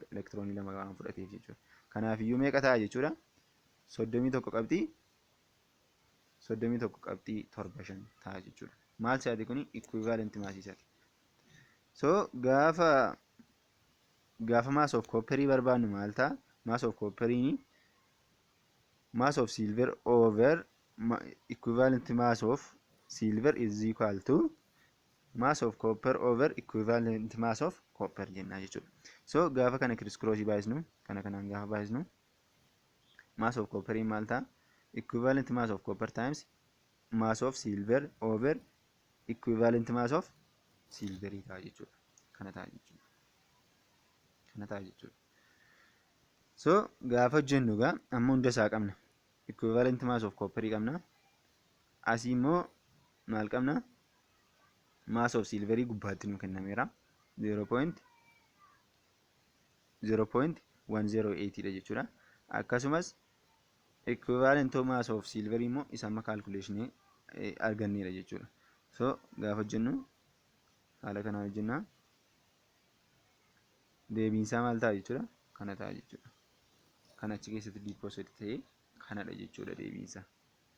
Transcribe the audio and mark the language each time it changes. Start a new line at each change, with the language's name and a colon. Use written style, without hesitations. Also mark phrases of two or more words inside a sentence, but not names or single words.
Oromo: Elektiroonii 2 waan fudhateef jechuudha. Kanaaf iyyuu meeqa ta'a jechuudha? 31.75 ta'a jechuudha. Maal isaati kuni equivalent maasii isaati. So gaafa
English: mass of copper
Oromo: barbaannu maal ta'a?
English: Mass of copper mass of silver over equivalent mass of silver is equal to mass of copper over equivalent mass of copper
Oromo: jenna jechuudha. So gaafa kana
English: criss cross
Oromo: baayisnu kana kanaan gaafa baayisnu
English: mass of copper
Oromo: maal ta'a?
English: Equivalent mass of copper times mass of silver over equivalent mass of silver
Oromo: ta'a jechuudha. Kana ta'a jechuudha. Kana ta'a jechuudha. So gaafa hojjennu gaa amma hunda isaa qabna.
English: Equivalent mass of copper qabna.
Oromo: Asii immoo maal qabna?
English: Mass of silver
Oromo: gubbaatti nu kennameera. 0.108 dha jechuudha. Akkasumas
English: equivalent mass of silver
Oromo: immoo isa amma calculation arganneera jechuudha. So gaafa hojjennu haala kanaan hojjenna. Deebiinsaa maal ta'a jechuudha? Kana ta'a jechuudha. Kan achi keessatti deposit ta'ee kanadha jechuudha deebiinsaa.